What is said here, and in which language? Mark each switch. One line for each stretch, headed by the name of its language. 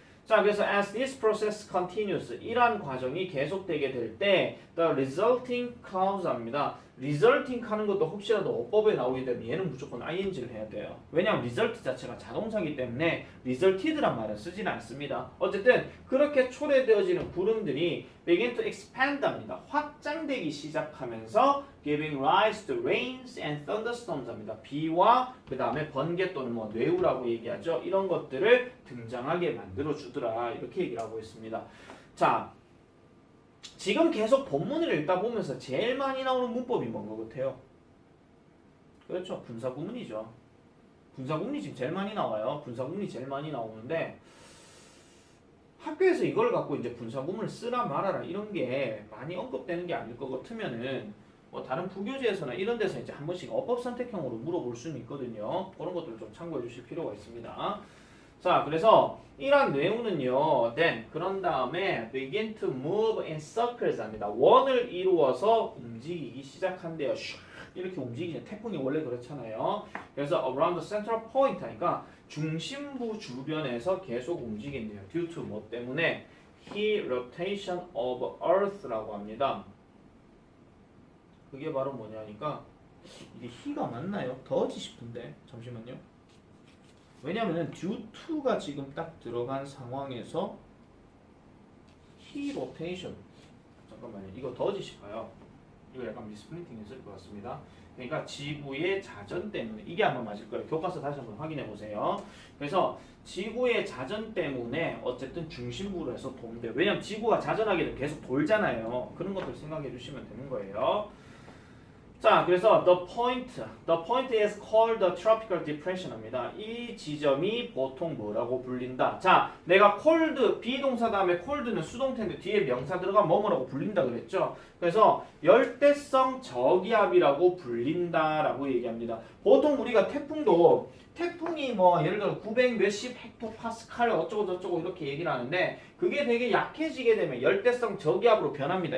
Korean: 자, 그래서
English: as this process continues,
Korean: 이러한 과정이 계속되게 될 때
English: the resulting clause
Korean: 입니다. resulting 하는 것도 혹시라도 어법에 나오게 되면 얘는 무조건 ing를 해야 돼요. 왜냐하면 result 자체가 자동사이기 때문에 resulted란 말은 쓰지는 않습니다. 어쨌든 그렇게 초래되어지는 구름들이
English: begin to expand
Korean: 합니다. 확장되기 시작하면서
English: giving rise to rains and thunderstorms
Korean: 합니다. 비와 그 다음에 번개 또는 뭐 뇌우라고 얘기하죠. 이런 것들을 등장하게 만들어 주더라. 이렇게 얘기를 하고 있습니다. 자, 지금 계속 본문을 읽다 보면서 제일 많이 나오는 문법이 뭔 것 같아요? 그렇죠. 분사구문이죠. 분사구문이 지금 제일 많이 나와요. 분사구문이 제일 많이 나오는데 학교에서 이걸 갖고 이제 분사구문을 쓰라 말아라 이런 게 많이 언급되는 게 아닐 것 같으면은 뭐 다른 부교재에서나 이런 데서 이제 한 번씩 어법 선택형으로 물어볼 수는 있거든요. 그런 것들을 좀 참고해 주실 필요가 있습니다. 자, 그래서 이런 내용은요,
English: then
Korean: 그런 다음에
English: begin to move in circles
Korean: 합니다. 원을 이루어서 움직이기 시작한대요. 이렇게 움직이는 태풍이 원래 그렇잖아요. 그래서
English: around the central point
Korean: 하니까 중심부 주변에서 계속 움직인대요.
English: due to
Korean: 뭐 때문에
English: heat rotation of earth
Korean: 라고 합니다. 그게 바로 뭐냐니까 이게 he가 맞나요? 더지 싶은데 잠시만요. 왜냐면은
English: due to
Korean: 가 지금 딱 들어간 상황에서
English: heat rotation
Korean: 잠깐만요. 이거 더짓이 봐요. 이거 약간 미스프린팅 했을 것 같습니다. 그러니까 지구의 자전 때문에 이게 아마 맞을 거예요. 교과서 다시 한번 확인해 보세요. 그래서 지구의 자전 때문에 어쨌든 중심부로 해서 도는데 왜냐면 지구가 자전하게 되면 계속 돌잖아요. 그런 것들 생각해 주시면 되는 거예요. 자, 그래서
English: the point is called the tropical depression
Korean: 입니다. 이 지점이 보통 뭐라고 불린다? 자, 내가 cold 비동사 다음에 cold는 수동태인데 뒤에 명사 들어가면 뭐뭐라고 불린다 그랬죠? 그래서 열대성 저기압이라고 불린다라고 얘기합니다. 보통 우리가 태풍이 뭐 예를 들어 900 몇십 헥토파스칼 어쩌고 저쩌고 이렇게 얘기를 하는데 그게 되게 약해지게 되면 열대성 저기압으로 변합니다.